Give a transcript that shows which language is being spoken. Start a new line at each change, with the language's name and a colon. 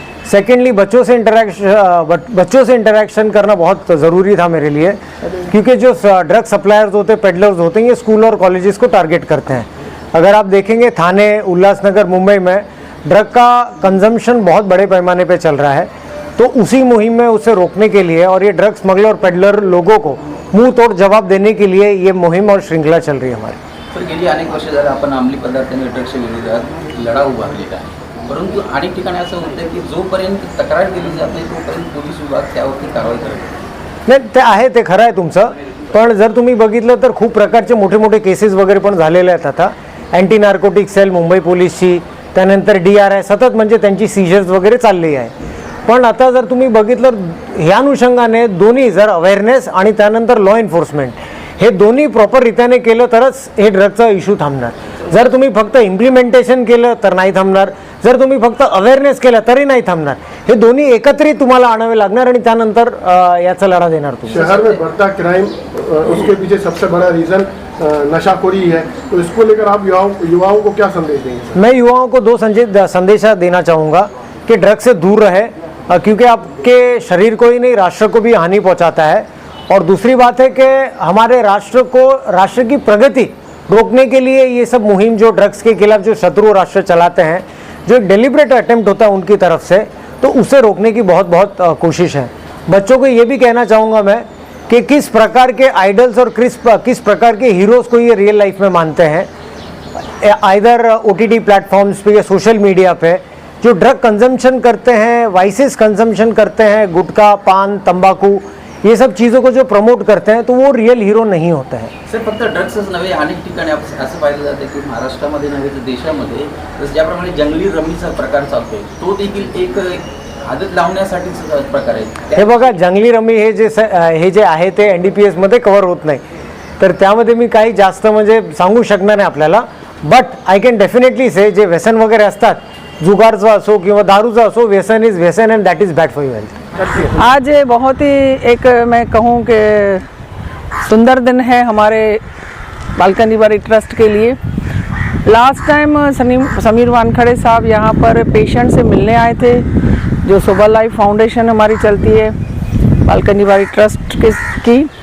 Hindi: Secondly बच्चों से interaction करना बहुत ज़रूरी था मेरे लिए, क्योंकि जो ड्रग सप्लायर्स होते हैं, पेडलर्स होते हैं, ये स्कूल और कॉलेजेस को टारगेट करते हैं। अगर आप देखेंगे थाने, उल्लासनगर, मुंबई में ड्रग का कंजम्पशन बहुत बड़े पैमाने पे चल रहा है। तो उसी मुहिम में उसे रोकने के लिए और ये ड्रग स्मगलर और पेडलर लोगों को मुंह तोड़ जवाब देने के लिए ये मुहिम और श्रृंखला चल रही है हमारी।
Marathi: तर गेली अनेक वर्ष झालं आपण अंमली पदार्थ आणि ड्रग्सच्या विरोधात लढा उभारलेला आहे, परंतु अनेक ठिकाणी असं होतं की जोपर्यंत तक्रार केली जात नाही तोपर्यंत पोलीस विभाग त्यावरती कारवाई करत नाही। ते आहे, ते खरं आहे तुमचं, पण जर तुम्ही बघितलं तर खूप प्रकारचे मोठे मोठे केसेस वगैरे पण झालेले आहेत। आता अँटी नार्कोटिक सेल मुंबई पोलीसची, त्यानंतर DRI सतत म्हणजे त्यांची सीजर्स वगैरे चालली आहे। पण आता जर तुम्ही बघितलं ह्या अनुषंगाने दोन्ही, जर अवेअरनेस आणि त्यानंतर लॉ एन्फोर्समेंट हे दोन्ही प्रॉपर रीत्याने केलं तरच हे ड्रगचा इश्यू थांबणार। जर तुम्ही फक्त इम्प्लिमेंटेशन केलं तर नाही थांबणार, जर तुम्ही फक्त अवेअरनेस केलं तरी नाही थांबणार। हे दोन्ही एकत्रित तुम्हाला आणावे लागणार आणि त्यानंतर याचा लढा देणार तुम्ही।
Hindi: शहर में बढ़ता क्राइम, उसके पीछे सबसे बड़ा रीज़न नशाखोरी है, तो इसको लेकर आप युवाओं को क्या संदेश देंगे? मैं युवाओं को दो संदेश देना चाहूँगा कि ड्रग से दूर रहे, क्योंकि आपके शरीर को ही नहीं राष्ट्र को भी हानि पहुंचाता है। और दूसरी बात है कि हमारे राष्ट्र की प्रगति रोकने के लिए ये सब मुहिम जो ड्रग्स के खिलाफ जो शत्रु राष्ट्र चलाते हैं, जो एक डेलिब्रेट अटेम्प्ट होता है उनकी तरफ से, तो उसे रोकने की बहुत बहुत कोशिश है। बच्चों को ये भी कहना चाहूँगा मैं कि किस प्रकार के आइडल्स और किस प्रकार के हीरोज़ को ये रियल लाइफ में मानते हैं, आइदर OTT प्लेटफॉर्म्स पे या सोशल मीडिया पे, जो ड्रग कंजम्पशन करते हैं, वाइसेस कंजम्पशन करते हैं, गुटखा, पान, तंबाकू, ये सब चीज़ों को जो प्रमोट करते हैं, तो वो रियल हीरो नहीं होते हैं।
Marathi: सर फक्त ड्रग्सच नव्हे, अनेक ठिकाणी असं पाहिलं जातं की महाराष्ट्रामध्ये नव्हे तर देशामध्ये ज्याप्रमाणे जंगली रमीचा प्रकार चालतोय तो देखील एक आदत लावण्यासाठीच प्रकार आहे। हे बघा, जंगली रमी हे जे आहे ते NDPS मध्ये कव्हर होत नाही, तर त्यामध्ये मी काही जास्त म्हणजे सांगू शकणार नाही आपल्याला।
English: but I can definitely say
Marathi: जे व्यसन वगैरे असतात, जुगारचा असो किंवा दारूचा असो,
English: व्यसन इज व्यसन and that is bad for your health.
Hindi: आज बहुत ही एक मैं कहूँ कि सुंदर दिन है हमारे बालकनी बारी ट्रस्ट के लिए। लास्ट टाइम समीर वानखड़े साहब यहाँ पर पेशेंट से मिलने आए थे, जो सुबह लाइफ फाउंडेशन हमारी चलती है बालकनी बारी ट्रस्ट की।